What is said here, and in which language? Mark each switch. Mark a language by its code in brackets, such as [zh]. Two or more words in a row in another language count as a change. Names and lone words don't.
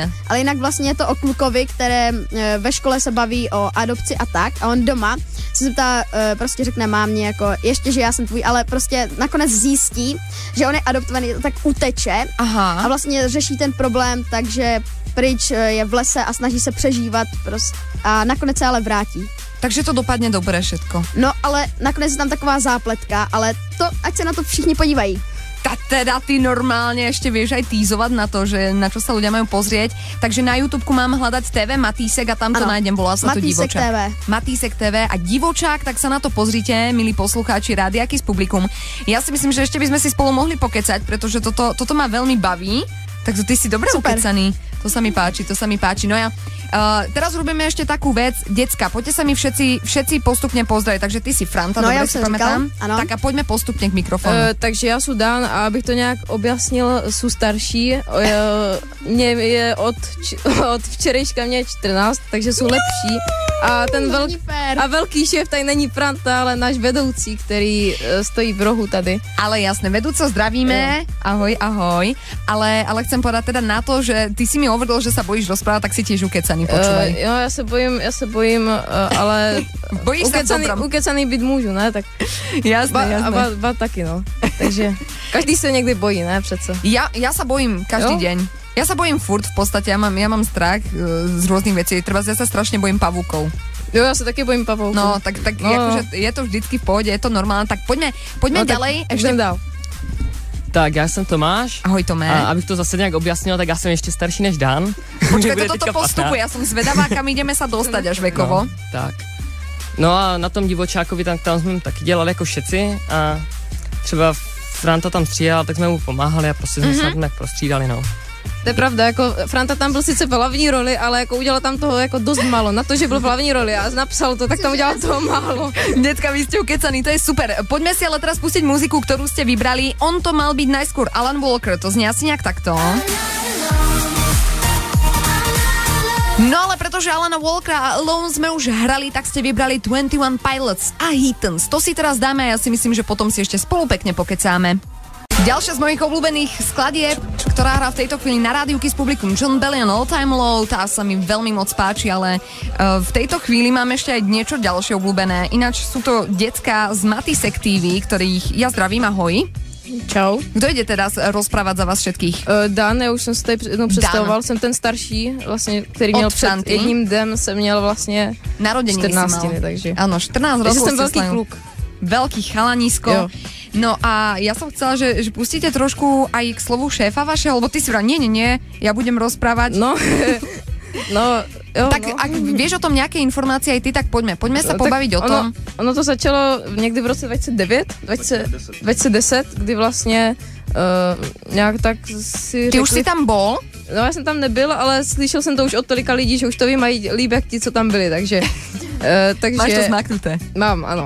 [cs] Tak, ale jinak vlastně je to o klukovi, které ve škole se baví o adopci a tak a on doma se zeptá, prostě řekne mámě jako ještě, že já jsem tvůj, ale prostě nakonec zjistí, že on je adoptovaný, tak uteče a vlastně řeší ten problém, takže pryč je v lese a snaží se přežívat a nakonec se ale vrátí. [sk] Takže to dopadne dobre všetko. [cs] No, ale nakonec je tam taková zápletka, ale to, ať se na to všichni podívají. [sk] Teda ty normálne ešte vieš aj týzovať na to, že na čo sa ľudia majú pozrieť. Takže na YouTubeku mám hľadať TV Matýsek a tam to nájdem, volá sa to Divočák. Matýsek TV a Divočák, tak sa na to pozrite, milí poslucháči Rádia Kiss Publikum. Ja si myslím, že ešte by sme si spolu mohli pokecať, pretože toto ma veľmi baví. Takže ty si dobre ukecaný. To sa mi páči. No ja teraz robíme ešte takú vec. Decka, poďte sa mi všetci postupne pozdraviť. Takže ty si Franta, no, dobre ja si pamätám. Tak a poďme postupne k mikrofonu. [cs] Takže já jsem Dan a abych to nějak objasnil, jsou starší. Mě je od včerejška mě 14, takže jsou lepší. A ten velký šéf tady není Franta, ale náš vedoucí, který stojí v rohu tady. [sk] Ale jasné, vedúco zdravíme. Ahoj. Ale chcem povedať teda na to, že ty si mi hovoril, že sa bojíš rozprávať, tak si tiež ukecaný, počúvaj. [cs] Jo, já se bojím, ale ukecaný být můžu, ne? Tak jasné. A ba taky, no. Takže každý se někdy bojí, ne? Přece. [sk] Ja sa bojím každý deň. Ja sa bojím furt v podstate, ja mám strach z rôznych vecí. Treba, ja sa strašne bojím pavúkov. Jo, ja sa taky bojím pavúkov. No, tak akože je to vždycky v pohode, je to normálne. Tak poďme ďalej. [cs] Ešte dál. Tak, já jsem Tomáš. [sk] Ahoj, Tomé. [cs] A abych to zase nějak objasnil, tak já jsem ještě starší než Dan. [sk] Počkej, toto postupuje, já jsem zvedavá, kam ideme sa dostať až vekovo. [cs] No, tak. No a na tom Divočákovi tam jsme taky dělali jako všetci a třeba Franta tam stříhal, tak jsme mu pomáhali a prostě jsme se tam tak prostřídali, no. To je pravda, jako Franta tam byl sice v hlavní roli, ale jako udělal tam toho jako dost málo. Na to, že byl v hlavní roli a napsal to, tak tam udělal toho málo. [sk] Detka, vy ste ukecaní, to je super. Poďme si ale teraz pustiť muziku, ktorú ste vybrali. On to mal byť najskôr Alan Walker, to znie asi nejak takto. No ale pretože Alana Walkera a Alone sme už hrali, tak ste vybrali 21 Pilots a Heathens. To si teraz dáme a ja si myslím, že potom si ešte spolu pekne pokecáme. Ďalšia z mojich obľúbených skladieb, ktorá hrá v tejto chvíli na rádiu Kiss Publikum, John Bellion All Time Low, tá sa mi veľmi moc páči, ale v tejto chvíli mám ešte aj niečo ďalšie obľúbené. Ináč sú to decká z Matisek TV, ktorých ja zdravím, ahoj. Čau. Kto ide teraz rozprávať za vás všetkých? [cs] Dan, já už jsem se tady jednou představoval, jsem ten starší, vlastně, který měl před jedním dnem, jsem měl vlastně [sk] narodeniny [cs] 14, takže. [sk] Áno, 14 rokov. [cs] Jsem velký kluk. [sk] Veľký chalanisko. Jo. No a ja som chcela, že pustíte trošku aj k slovu šéfa vašeho, lebo ty si vrát, nie, ja budem rozprávať. [cs] No, jo, tak no. [sk] Ak vieš o tom nejaké informácie aj ty, tak poďme sa pobaviť o tom. [cs] Ono to začalo někdy v roce 2010, kdy vlastně nějak tak si [sk] Ty řekli, už si tam bol? [cs] No já jsem tam nebyl, ale slyšel jsem to už od tolika lidí, že už to ví mají líp jak ti, co tam byli, takže... [sk] Máš to zmaknuté? [cs] Mám, ano.